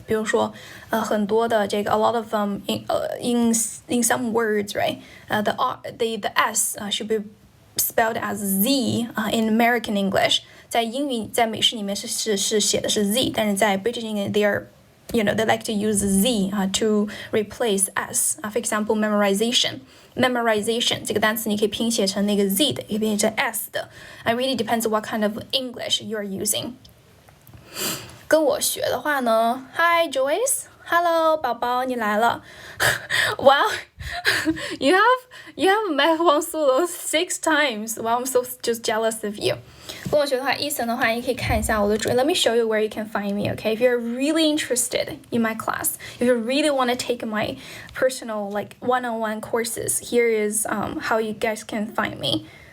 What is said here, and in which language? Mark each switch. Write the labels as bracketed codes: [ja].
[zh] 比如说很多的这个 [en] a lot of in some words, right? The S should be spelled as Z in American English. [zh] 在英语在美式里面是写的是 Z, 但是 [en] 在 British English they are they like to use Z to replace S. For example, [zh] memorization 这个单词你可以拼写成那个 Z 的，也可以拼写成 S 的。 [en] It really depends on what kind of English you are using. [zh] 跟我学的话呢 [en] Hi Joyce, hello [zh] 宝宝你来了 [en] Wow, you have met Wang Sulu 6 times. Wow, I'm so just jealous of you. [zh] 跟我学的话Ethan的话你可以看一下我的主页 [en] Let me show you where you can find me, okay? If you're really interested in my class, if you really want to take my personal like one-on-one courses, here is how you guys can find me.